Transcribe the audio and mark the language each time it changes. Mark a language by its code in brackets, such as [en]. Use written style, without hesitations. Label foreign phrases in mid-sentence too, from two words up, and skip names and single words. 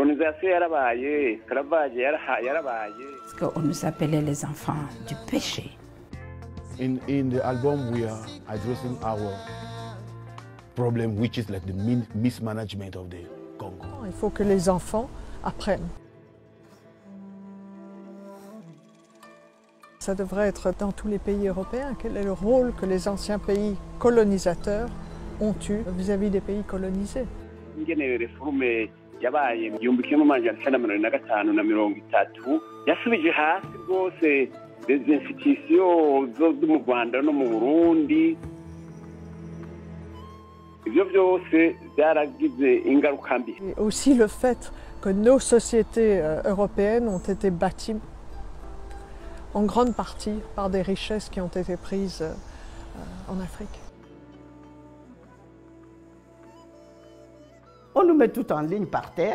[rw] colonisation yarabaye, esclavage yarabaye. [fr] Parce qu'on nous appelait les enfants du péché. [en] In the album, we are addressing our problem, which is like the mismanagement of the Congo. [fr] Il faut que les enfants apprennent. Ça devrait être dans tous les pays européens. Quel est le rôle que les anciens pays colonisateurs ont eu vis-à-vis des pays colonisés? [rw] Yabaye mu 1953 na 30 yasubije hasi rwose [fr] les institutions [rw] zo mu Rwanda no mu Burundi. Ibyo byose byaragize ingaruka mbi. [fr] Aussi le fait que nos sociétés européennes ont été bâties en grande partie par des richesses qui ont été prises en Afrique. On nous met tout en ligne par terre.